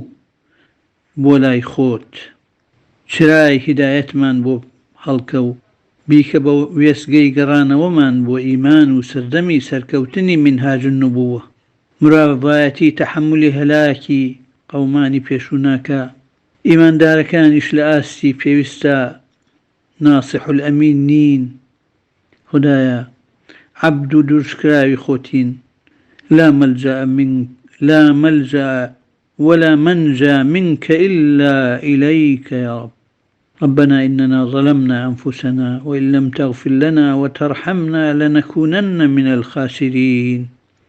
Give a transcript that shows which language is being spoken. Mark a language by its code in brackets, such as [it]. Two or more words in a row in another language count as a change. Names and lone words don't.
[ckb] بۆ لای خۆت چرای هیدایەتمان بۆ هەڵکە و بیکە بە وێستگەی گەڕانەوەمان بۆ ئیمان و سەردەمی سەرکەوتنی [ar] منهاج النبووە [ckb] مرۆڤایەتی تەحملی هەلاکی قەومانی پێشووناکە ئیماندارەکانیش لە ئاستی پێویستە [ar] ناصح الئەمین [ckb] نین خدایە عەبد و دوورشکراوی خۆتین [ar] لا ملجأ ولا منجا منك إلا إليك يا رب ربنا إننا ظلمنا أنفسنا وإن لم تغفر لنا وترحمنا لنكونن من الخاسرين